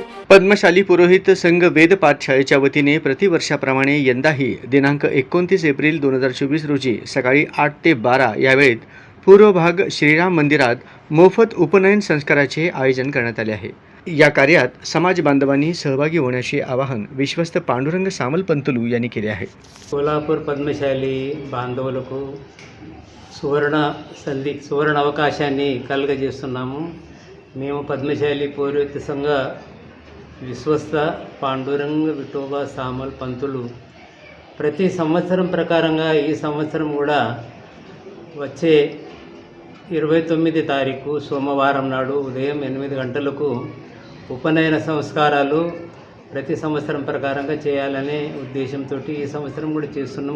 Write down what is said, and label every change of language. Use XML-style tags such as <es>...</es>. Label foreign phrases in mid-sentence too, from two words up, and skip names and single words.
<mr>पद्मशाली पुरोहित संघ वेद पाठशाळेच्या वतीने प्रतिवर्षाप्रमाणे यंदाही दिनांक 29 एप्रिल 2024 रोजी सकाळी 8 ते 12 या वेळेत पूर्व भाग श्रीराम मंदिरात मोफत उपनयन संस्काराचे आयोजन करण्यात आले आहे। या कार्यात समाज बांधवांनी सहभागी होण्याचे आवाहन विश्वस्त पांडुरंग सामल पंतलू यांनी केले आहे।</mr> <te>कोल्हापूर పద్మశాలి బాంధవులకు సువర్ణ అవకాశాన్ని కలుగజేస్తున్నాము। మేము పద్మశాలి పౌరోహిత సంఘ విశ్వస్త పాండురంగ విఠోబా సామల్ పంతులు ప్రతి సంవత్సరం ప్రకారంగా ఈ సంవత్సరం కూడా వచ్చే 29 తారీఖు సోమవారం నాడు ఉదయం 8 గంటలకు ఉపనయన సంస్కారాలు ప్రతి సంవత్సరం ప్రకారంగా చేయాలనే ఉద్దేశంతో ఈ సంవత్సరం కూడా చేస్తున్నాం।</te>